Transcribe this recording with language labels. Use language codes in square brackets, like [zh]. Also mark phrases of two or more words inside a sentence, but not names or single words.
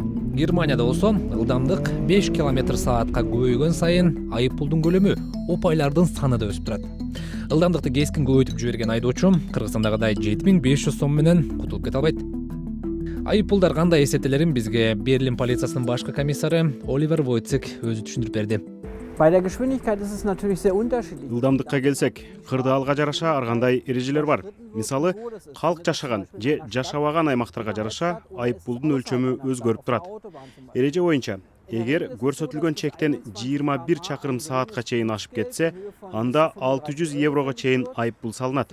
[ky] Германияда болсо ылдамдык 5 км/саатка көбөйгөн сайын айып пулдун көлөмү, опайлардын саны да өсүп турат. Ылдамдыкты кескин көбөйтүп жиберген айдоочу Кыргызстандагыдай 7500 сом менен кутулуп кете албайт. Айып пулдар кандай эсептелерин бизге Берлин полициясынын башкы комиссары Оливер Войцек өзү түшүндүрүп берди. [de] Bei der Geschwindigkeit ist es natürlich sehr unterschiedlich. [ky] Ылдамдыкка келсек, кырдаалга жараша ар кандай эрежелер бар. Мисалы, калк жашаган же жашабаган аймактарга жараша айып пулдун өлчөмү өзгөрүп турат. Эреже боюнча, эгер көрсөтүлгөн чектен 21 чакырым саатка чейин ашып кетсе, анда 600 еврого чейин айып пул салынат.